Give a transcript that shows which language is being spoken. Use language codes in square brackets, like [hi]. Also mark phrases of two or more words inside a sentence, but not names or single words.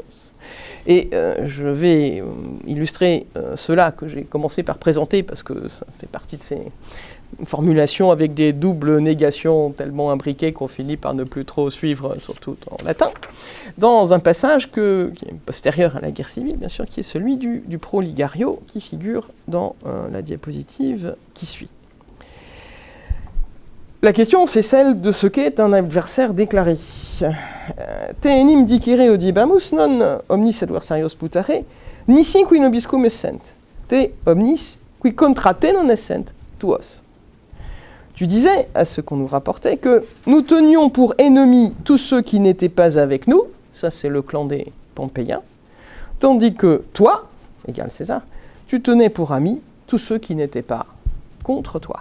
[fr] Et je vais illustrer cela que j'ai commencé par présenter parce que ça fait partie de ces formulations avec des doubles négations tellement imbriquées qu'on finit par ne plus trop suivre, surtout en latin, dans un passage qui est postérieur à la guerre civile, bien sûr, qui est celui du Proligario, qui figure dans la diapositive qui suit. La question, c'est celle de ce qu'est un adversaire déclaré. [la] Te enim dicere odibamus non omnis adversarios putare, nisi qui nobiscum essent, te omnis qui contra te non essent, tuos. [fr] Tu disais, à ce qu'on nous rapportait, que nous tenions pour ennemis tous ceux qui n'étaient pas avec nous, ça c'est le clan des Pompéiens, tandis que toi, égal César, tu tenais pour amis tous ceux qui n'étaient pas contre toi.